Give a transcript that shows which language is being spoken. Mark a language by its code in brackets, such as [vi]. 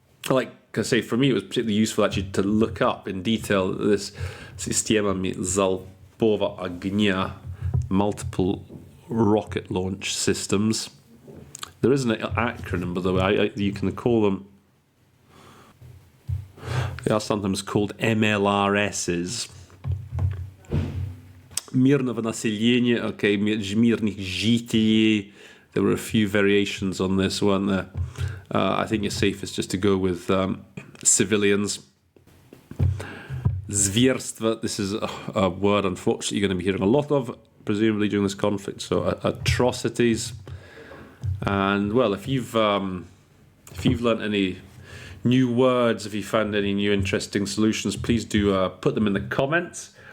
[en] Like I say, for me it was particularly useful actually to look up in detail this [ru] системами залпового огня, [en] multiple rocket launch systems. There is an acronym, by the way. You can call them, they are sometimes called MLRSs. [ru] Мирного населения, мирных жителей. [en] There were a few variations on this, weren't there? I think it's safest just to go with civilians. Zverstva, this is a word, unfortunately, you're going to be hearing a lot of, presumably during this conflict. So atrocities. And, well, if you've learnt any new words, if you found any new interesting solutions, please do put them in the comments.